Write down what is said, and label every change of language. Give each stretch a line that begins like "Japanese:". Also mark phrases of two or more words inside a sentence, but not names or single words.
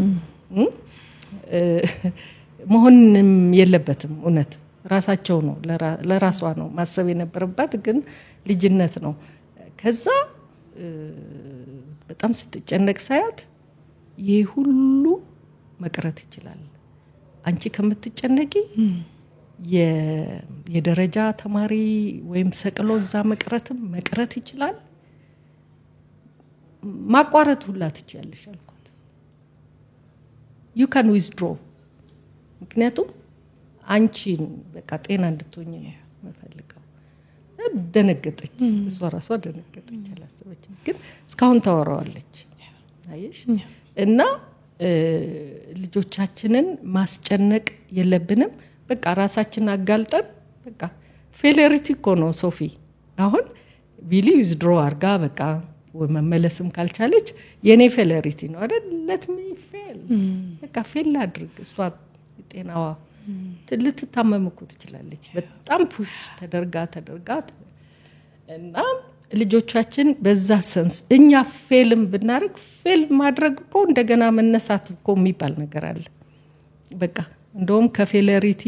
Amharic: መሆንም የለበትም። እውነት ራሳቸው ነው ለራሷ ነው ማሰብ የነበረባት፣ ግን ልጅነት ነው። ከዛ በጣም ስትጨነቅ ሳያት ይሄ ሁሉ መቅረት ይችላል፣ አንቺ ከምትጨነቂ የደረጃ ተማሪ ወይም ሰቅሎ እዛ መቅረት ይችላል ማቋረጥ ሁላ ትችያለሽ አልኳት
English: you can withdraw
Amharic: ምክንያቱም አንቺን በቃ ጤና እንድትሆኝ ነው መፈልገው ደነገጠች እሷ ራሷ ደነገጠች አላሰበችም ግን እስካሁን ታወራዋለች አይሽ እና ልጆቻችንን ማስጨነቅ የለብንም በቃ ራሳችንን አጋልጠን በቃ ፌለሪቲ እኮ ነው ሶፊ አሁን ቢሊ ዊዝድሮ አርጋ በቃ ወመመለስም ካልቻለች የኔ ፌለሪቲ ነው አይደል
English: let me fail
Amharic: በቃ ፌል አድርግ እሷ ጤናዋ ልትታመም እኮ ትችላለች በጣም ፑሽ ተደርጋ እና ልጆቻችን በዛ ሰንስ እኛ ፌልም ብናርግ ፌል ማድረግ እኮ እንደገና መነሳት እኮ የሚባል ነገር አለ በቃ እንደውም ከፌለሪቲ